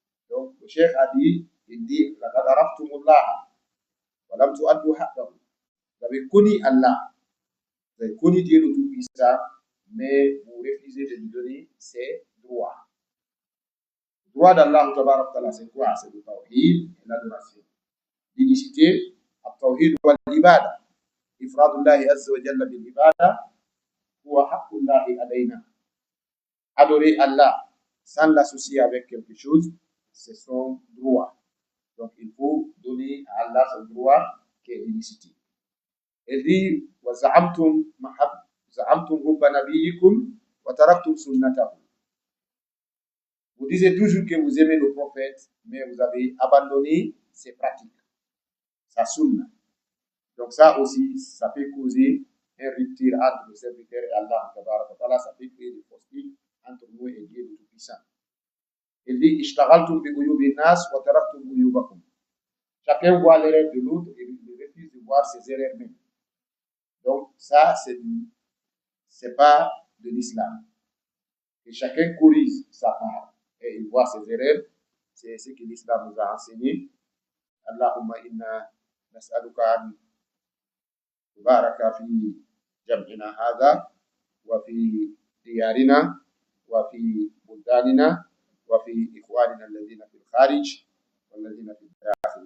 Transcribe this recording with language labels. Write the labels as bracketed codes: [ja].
[fr] Donc, le cheikh a dit, il dit, vous avez connu Allah, vous avez connu Dieu le Tout-Puissant, mais vous refusez de lui donner ses droits. Le droit d'Allah, c'est quoi? C'est le tawhid et l'adoration. L'unicité, [ar] التوحيد والعبادة إفراد الله عز وجل بالعبادة هو حق الله علينا. [fr] Adorer Allah sans l'associer avec quelque chose, c'est son droit. Donc il faut donner à Allah son droit qui est l'unicité. Il dit [ar] وزعمتم حب نبيكم وتركتم سنته. [fr] Vous disiez toujours que vous aimez le prophète, mais vous avez abandonné ses pratiques. Sa sunna. Donc ça aussi, ça peut causer un rupture entre le serviteur et Allah. Ça peut créer des postures entre nous et Dieu le Tout-Puissant. Il dit, [ar] Ishtagaltum bi uyubi nas wa taraktum uyubakum. [fr] Chacun voit l'erreur de l'autre et il refuse de voir ses erreurs même. Donc ça, c'est pas de l'islam. Et chacun corrige sa part et il voit ses erreurs. C'est ce que l'islam nous a enseigné. [ar] Allahumma inna نسألك أن تبارك في جمعنا هذا وفي ديارنا وفي بلداننا وفي إخواننا الذين في الخارج والذين في الداخل.